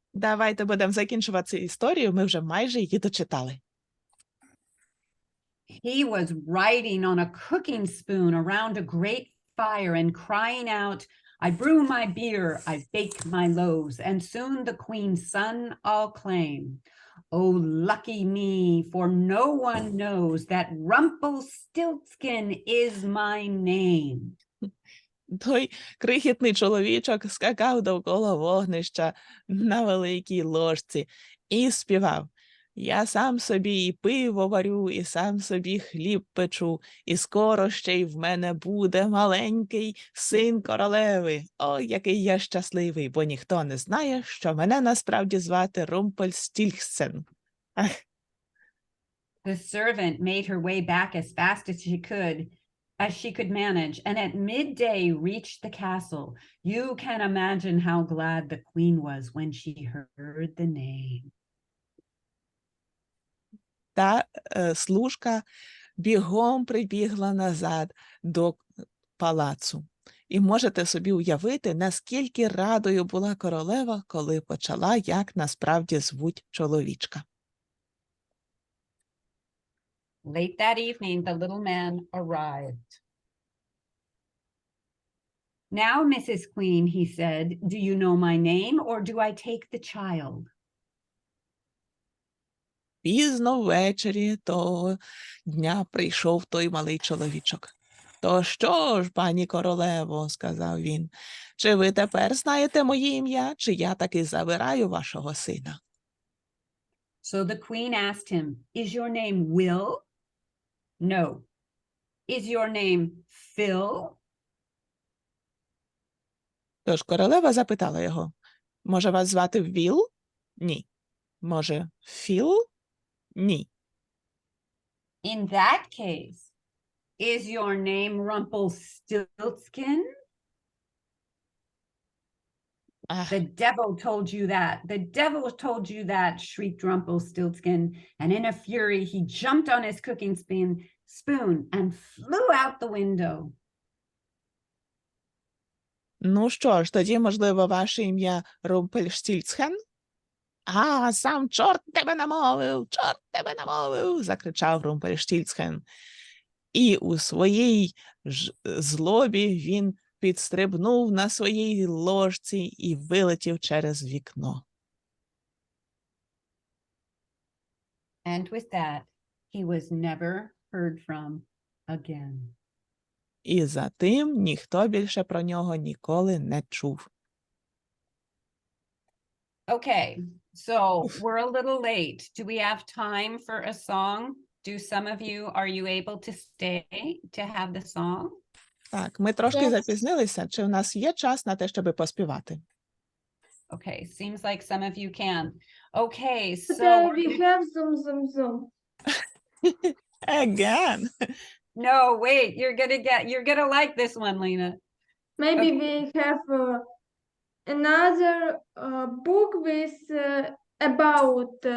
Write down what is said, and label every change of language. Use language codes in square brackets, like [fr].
[uk] Давайте будемо закінчувати історію, ми вже майже її дочитали. [en] He was riding on a cooking spoon around a great fire and crying out, "I brew my beer, I bake my loaves, and soon the queen's son I'll claim. Oh, lucky me, for no one knows that Rumpelstiltskin is my name." [uk] Той крихітний чоловічок скакав довкола вогнища на великій ложці і співав: «Я сам собі і пиво варю, і сам собі хліб печу, і скоро ще й в мене буде маленький син королеви. Ой, який я щасливий, бо ніхто не знає, що мене насправді звати Румпельстільтсен». [en] The servant made her way back as fast as she could. as she could manage, and at midday reached the castle. You can imagine how glad the queen was when she heard the name. [uk] Та служка бігом прибігла назад до палацу. І можете собі уявити, наскільки радою була королева, коли почала, як насправді звуть чоловічка. [en] Late that evening, the little man arrived. Now, Mrs. Queen, he said, do you know my name or do I take the child? [uk] Пізно ввечері того дня прийшов той малий чоловічок. «То що ж, пані королево, – сказав він, – чи ви тепер знаєте моє ім'я, чи я таки забираю вашого сина?» [en] So the queen asked him, is your name Will? No. Is your name Phil? [uk] Тож королева запитала його, «Може вас звати Віл?» «Ні». «Може, Філ?» «Ні». [en] In that case, is your name Rumpelstiltskin? Ах, The devil told you that. The devil told you that, shrieked Rumpelstiltskin. And in a fury, he jumped on his cooking spoon and flew out the window. [uk] ну що ж, тоді, можливо, ваше ім'я Румпельштільцхен? «А, сам чорт тебе намовив, чорт тебе намовив!» – закричав Румпельштільцхен. І у своїй злобі він підстрибнув на своїй ложці і вилетів через вікно. [en] And with that, he was never heard from again. [uk] І за тим ніхто більше про нього ніколи не чув. [en] Okay, so we're a little late. Do we have time for a song? Do some of you, are you able to stay to have the song? [uk] Так, ми трошки [en] Yes. [uk] запізнилися. Чи у нас є час на те, щоб поспівати? [en] Okay, seems like some of you can. Okay, But, so we have Zoom. Again. no, wait, you're gonna like this one, Lena. Maybe Okay. we have another book with about